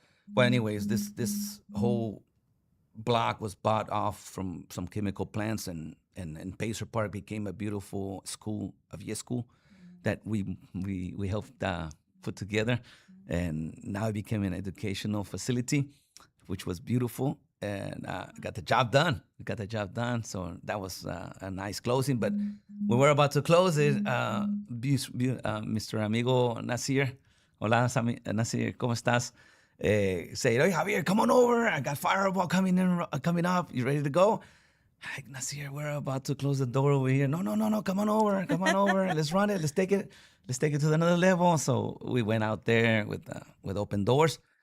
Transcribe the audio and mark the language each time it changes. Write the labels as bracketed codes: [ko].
[en] But anyways, this whole block was bought off from some chemical plants, and Pacer Park became a beautiful school, a VIA school, that we helped put together, and now it became an educational facility, which was beautiful, and got the job done. We got the job done, so that was a nice closing. But when we're about to close it, Mr. [es] Amigo Nasir, hola Nasir, ¿cómo estás? [en] Say, hey Javier, come on over. I got Fireball coming up. You ready to go? Like, Nasir, we're about to close the door over here. No, come on over. Let's run it. Let's take it to another level. So we went out there with open doors.